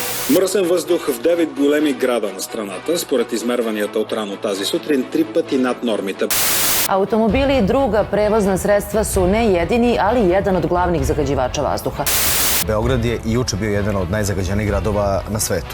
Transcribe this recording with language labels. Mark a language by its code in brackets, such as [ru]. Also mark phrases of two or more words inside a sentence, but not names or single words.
[bg] Мръсен въздух в 9 големи града на страната, според измерванията от рано тази сутрин, 3 пъти над нормите. [sr] Automobili i druga prevozna sredstva su ne jedini, ali jedan od glavnih zagađivača vazduha. Beograd je i juče bio jedan od najzagađenijih gradova na svetu.